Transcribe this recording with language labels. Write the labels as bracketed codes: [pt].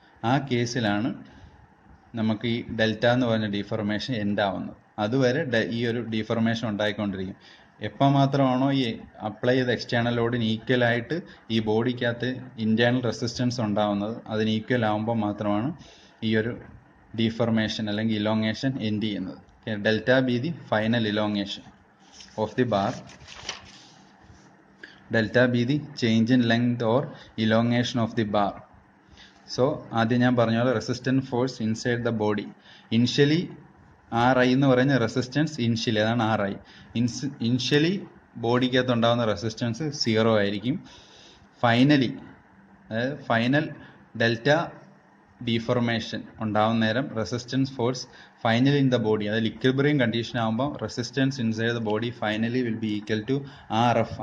[ml] ആ കേസിലാണ് നമുക്ക് ഈ ഡെൽറ്റ എന്ന് പറഞ്ഞ ഡീഫോർമേഷൻ എൻഡ് ആവുന്നത്. അതുവരെ ഈ ഒരു ഡീഫോർമേഷൻ ഉണ്ടായിക്കൊണ്ടിരിക്കും. എപ്പോൾ മാത്രമാണോ ഈ അപ്ലൈ ചെയ്ത എക്സ്റ്റേണൽ ലോഡിന് ഈക്വലായിട്ട് ഈ ബോഡിക്കകത്ത് ഇൻറ്റേർണൽ റെസിസ്റ്റൻസ് ഉണ്ടാവുന്നത്, അതിന് ഈക്വൽ ആകുമ്പോൾ മാത്രമാണ് ഈ ഒരു ഡീഫോർമേഷൻ അല്ലെങ്കിൽ ഇലോങ്ങേഷൻ എൻഡ് ചെയ്യുന്നത്. [en] Delta be the final elongation of the bar, delta be the change in length or elongation of the bar. [ml] So ആദ്യം ഞാൻ പറഞ്ഞ പോലെ [en] resistance force inside the body initially [ml] RI എന്ന് പറയുന്ന റെസിസ്റ്റൻസ് ഇനിഷ്യലി, അതാണ് RI. Initially ബോഡിക്കകത്ത് ഉണ്ടാകുന്ന resistance 0 ആയിരിക്കും. Finally അതായത് ഫൈനൽ ഡെൽറ്റ ഡീഫോർമേഷൻ ഉണ്ടാവുന്ന നേരം resistance force finally in the body, അതായത് ഇക്വിലിബ്രിയം കണ്ടീഷൻ ആകുമ്പോൾ resistance inside the body [en] Finally will be equal to RF.